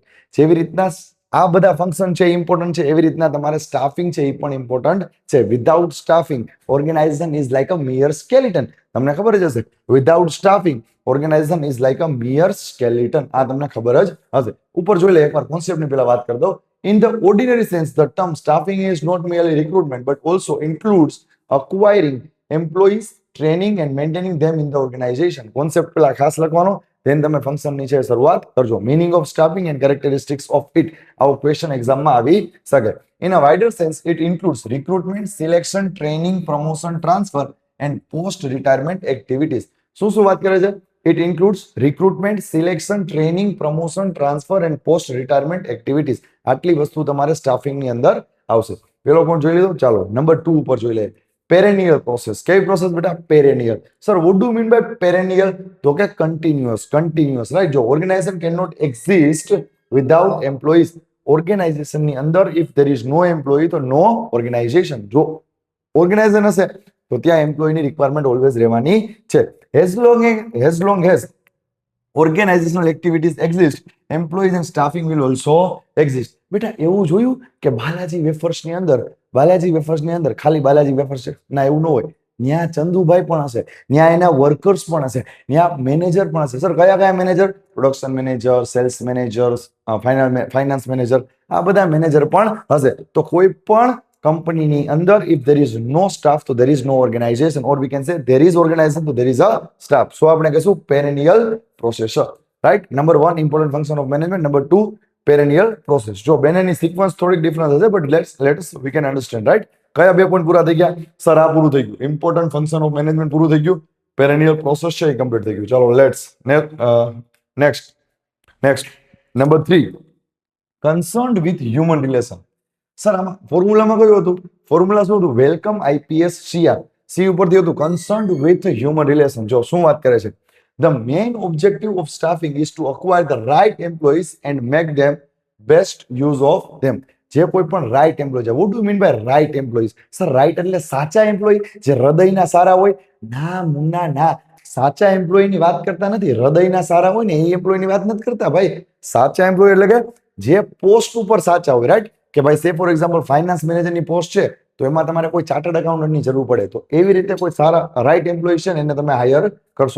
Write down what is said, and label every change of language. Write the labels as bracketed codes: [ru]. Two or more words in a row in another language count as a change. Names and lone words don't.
[gu] જેવી રીતના આ બધા ફંક્શન છે ઇમ્પોર્ટન્ટ છે, એવી રીતના તમારે સ્ટાફિંગ છે એ પણ ઇમ્પોર્ટન્ટ છે. [en] without staffing organization is like a mere skeleton. [gu] તમને ખબર જ હશે, [en] without staffing organization is like a mere skeleton. [gu] આ તમને ખબર જ હશે. ઉપર જોઈ લે એકવાર, કોન્સેપ્ટની પહેલા વાત કરી દો. [en] In the ordinary sense, the term staffing is not merely recruitment, but also includes acquiring employees, training and maintaining them in the organization. [gu] Concept પેલા ખાસ લખવાનો, then તમે ફંક્શનની છે શરૂઆત કરજો. [en] Meaning of staffing and characteristics of it. [gu] આવો ક્વેશ્ચન એક્ઝામમાં આવી શકે. [en] In a wider sense, it includes recruitment, selection, training, promotion, transfer and post retirement activities. [gu] શું વાત કરે છે? [en] It includes recruitment, selection, training, promotion, transfer and post retirement activities. [gu] આટલી વસ્તુ તમારે સ્ટાફિંગની અંદર આવશે. પેલો પોઈન્ટ જોઈ લીધો. ચાલો નંબર 2 ઉપર જોઈ લે. [en] perennial process. [gu] કેવી પ્રોસેસ બેટા? પેરેનિયલ. [en] sir what do mean by perennial? [gu] તો કે [en] કન્ટિન્યુઅસ. રાઈટ, જો organization can not exist without employees. [gu] ઓર્ગેનાઇઝેશનની અંદર [en] if there is no employee તો no organization. [gu] જો ઓર્ગેનાઇઝેશન હશે તો ત્યાં એમ્પ્લોયીની રિક્વાયરમેન્ટ ઓલવેઝ રહેવાની છે. [en] as long as organizational activities exist, employees and staffing will also exist. [gu] બેટા એવું જોયું કે બાલાજી વેફર્સની અંદર ખાલી બાલાજી વેફર્સ છે ના, એવું ન હોય. ત્યાં ચંદુભાઈ પણ હશે, ત્યાં એના વર્કર્સ પણ હશે, ત્યાં મેનેજર પણ હશે. સર કયા કયા મેનેજર? [en] production manager, sales manager, finance manager, [gu] આ બધા મેનેજર પણ હશે. તો કોઈ પણ કંપનીની અંદર [en] if there is no staff તો there is no organization, or we can say there is organization તો there is a staff. [gu] So આપણે કહીશું [en] perennial process. રાઈટ, નંબર 1 important function of management, નંબર 2 perennial process. [gu] જો બેનેની સિક્વન્સ થોડીક ડિફરન્ટ હશે, [en] but let's we can understand. [gu] રાઈટ, કયા બે પોઈન્ટ પૂરા થઈ ગયા? સર આ પૂરું થઈ ગયું, [en] important function of management [gu] પૂરું થઈ ગયું, [en] perennial process [gu] છે એ કમ્પ્લીટ થઈ ગયું. [en] ચાલો let's next number 3, concerned with human relation. [gu] સર આમાં ફોર્મ્યુલામાં કયું હતું? ફોર્મ્યુલા શું હતું? [en] વેલકમ IPS CR. [gu] સી ઉપરથી હતું [en] concerned with human relation. [gu] જો શું વાત કરે છે? [en] The main objective of staffing is to acquire the right employees and make them best use of them. [gu] જે કોઈ પણ [en] right employee [gu] છે. [en] what do you mean by right employees? [gu] સર રાઈટ એટલે સાચા એમ્પ્લોય, જે હૃદયના સારા હોય? ના મુન્ના ના, સાચા એમ્પ્લોયની વાત કરતા નથી. હૃદયના સારા હોય ને એ એમ્પ્લોયની વાત નથી કરતા ભાઈ. સાચા એમ્પ્લોય એટલે કે જે પોસ્ટ ઉપર સાચા હોય. રાઈટ, કે ભાઈ [en] say for example [gu] ફાઇનાન્સ મેનેજરની પોસ્ટ છે તો એમાં તમારે કોઈ ચાર્ટર્ડ એકાઉન્ટન્ટની જરૂર પડે, તો એવી રીતે કોઈ સારા [en] right employee [gu] છે ને એને તમે હાયર કરશો.